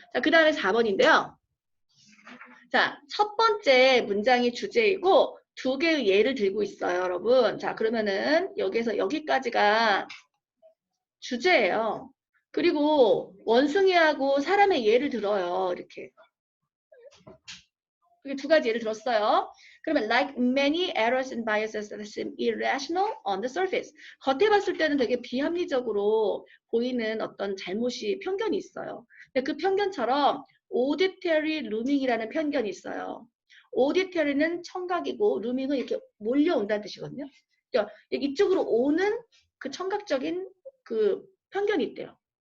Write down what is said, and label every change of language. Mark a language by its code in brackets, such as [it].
[ko] 자, 그 다음에 4번인데요. 자, 첫 번째 문장이 주제이고 두 개의 예를 들고 있어요, 여러분. 자, 그러면은 여기서 여기까지가 주제예요. 그리고 원숭이하고 사람의 예를 들어요, 이렇게. 이게 두 가지 예를 들었어요. [en] 그러면 like many errors and biases that seem irrational on the surface. [ko] 겉에 봤을 때는 되게 비합리적으로 보이는 어떤 잘못이 편견이 있어요. 근데 그 편견처럼 auditory looming이라는 편견이 있어요. auditory는 청각이고 looming은 이렇게 몰려온다는 뜻이거든요. 그러니까 이쪽으로 오는 그 청각적인 그 편견이 있대요.